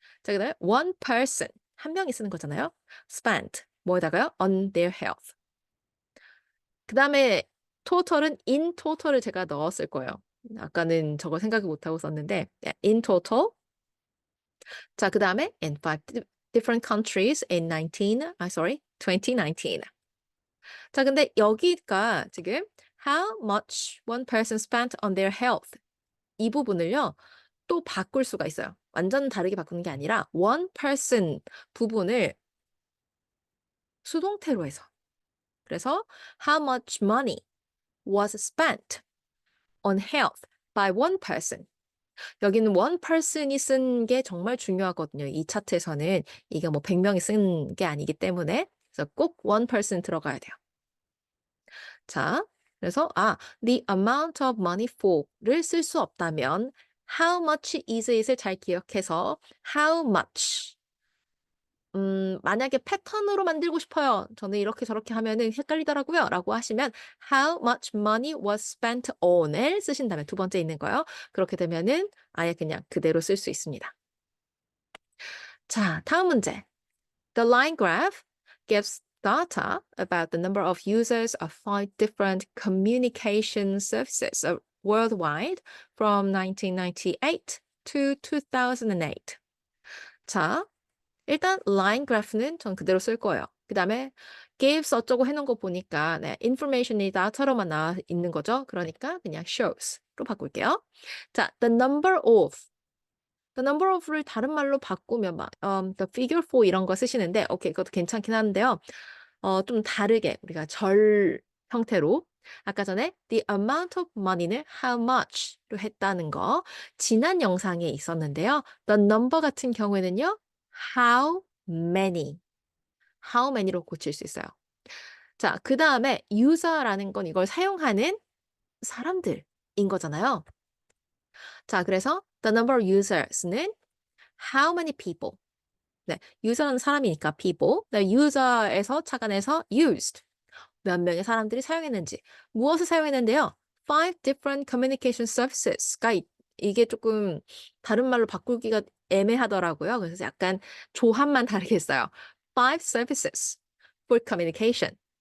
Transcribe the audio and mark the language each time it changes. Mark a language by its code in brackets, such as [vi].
[ko] 자, 그다음에 one person 한 명이 쓰는 거잖아요. spent 뭐에다가요? [en] on their health. [ko] 그다음에 total은 in total을 제가 넣었을 거예요. 아까는 저걸 생각을 못 하고 썼는데 in total. 자, 그다음에 [en] in 5 different countries in 2019. [ko] 자, 근데 여기가 지금 [en] how much one person spent on their health [ko] 이 부분을요. 또 바꿀 수가 있어요. 완전 다르게 바꾸는 게 아니라 one person 부분을 수동태로 해서. 그래서 [en] how much money was spent on health by one person. [ko] 여기는 one person이 쓴 게 정말 중요하거든요. 이 차트에서는 이게 뭐 100명이 쓴 게 아니기 때문에 그래서 꼭 one person 들어가야 돼요. 자, 그래서 [en] the amount of money for [ko] 를 쓸 수 없다면 how much is it을 잘 기억해서 how much 만약에 패턴으로 만들고 싶어요. 저는 이렇게 저렇게 하면은 헷갈리더라고요. 라고 하시면 [en] how much money was spent on [ko] 을 쓰신 다음에 두 번째 있는 거요. 그렇게 되면은 아예 그냥 그대로 쓸 수 있습니다. 자, 다음 문제. [en] The line graph gives data about the number of users of 5 different communication services worldwide from 1998 to 2008. [ko] 자, 일단 line graph는 전 그대로 쓸 거예요. 그 다음에 gives 어쩌고 해놓은 거 보니까 information이 data로만 나와 있는 거죠. 그러니까 그냥 shows로 바꿀게요. 자, the number of the number of를 다른 말로 바꾸면 막 the figure for 이런 거 쓰시는데 오케이 그것도 괜찮긴 한데요. 좀 다르게 우리가 절 형태로 아까 전에 the amount of money는 how much로 했다는 거 지난 영상에 있었는데요. the number 같은 경우에는요. [en] how many, how many [ko] 로 고칠 수 있어요. 자, 그다음에 user라는 건 이걸 사용하는 사람들인 거잖아요. 자, 그래서 [en] the number of users는 how many people. [ko] 네, user는 사람이니까 people. 네, user에서 착안해서 used. 몇 명의 사람들이 사용했는지. 무엇을 사용했는데요? [en] Five different communication services [ko] 가 이게 조금 다른 말로 바꾸기가 애매하더라고요. 그래서 약간 조합만 다르게 했어요. [en] Five services for communication.